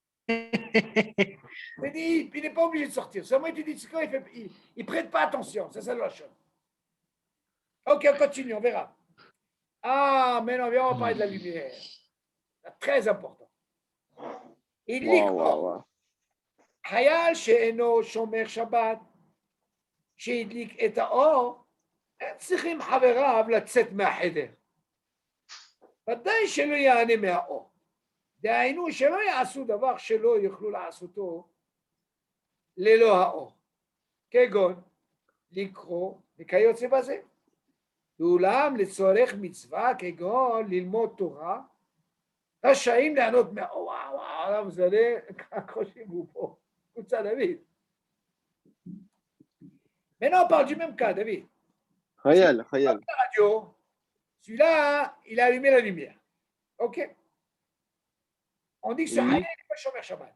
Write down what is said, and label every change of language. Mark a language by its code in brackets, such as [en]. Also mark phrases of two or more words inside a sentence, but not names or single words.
[fr] Il dit, il n'est pas obligé de sortir. Seulement, il te dit, c'est quoi, il ne prête pas attention. C'est ça la chose. Ok, on continue, on verra. Ah, maintenant, viens, on va parler de la lumière. C'est très important. Il dit quoi? [he] חייל שאינו שומר שבת, שהדליק את האור, הם צריכים חבריו לצאת מהחדר. ודאי שלא יענה מהאור. דהיינו שלא יעשו דבר שלא יוכלו לעשותו ללא האור. כגון לקרוא וכיוצא בזה. ואולם לצורך מצווה כגון ללמוד תורה, רשאים ליהנות מהאור. וואו, [fr] vous allez accrochez-vous פה. Écoute ça, David. Maintenant, on parle du même cas, David. Khayal. La radio, celui-là, il a allumé la lumière. OK? On dit que ce Oui. Hayal n'est pas [he] שומר שבת.